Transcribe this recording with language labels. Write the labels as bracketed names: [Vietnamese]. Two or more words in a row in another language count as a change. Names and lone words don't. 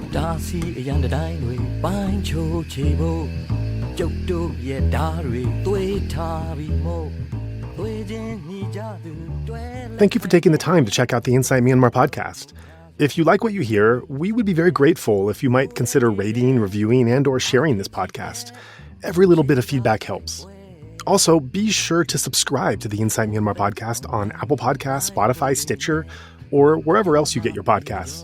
[Burmese] စီအရန်တိုင်းတွေပိုင်းချိုးချေဖို့ကျုပ်တို့ရဲ့ဓာတ်တွေသွေးထားပြီးမို့ [English] Thank you for taking the time to check out the Inside Myanmar podcast. If you like what you hear, we would be very grateful if you might consider rating, reviewing, and or sharing this podcast. Every little bit of feedback helps. Also, be sure to subscribe to the Inside Myanmar podcast on Apple Podcasts, Spotify, Stitcher, or wherever else you get your podcasts.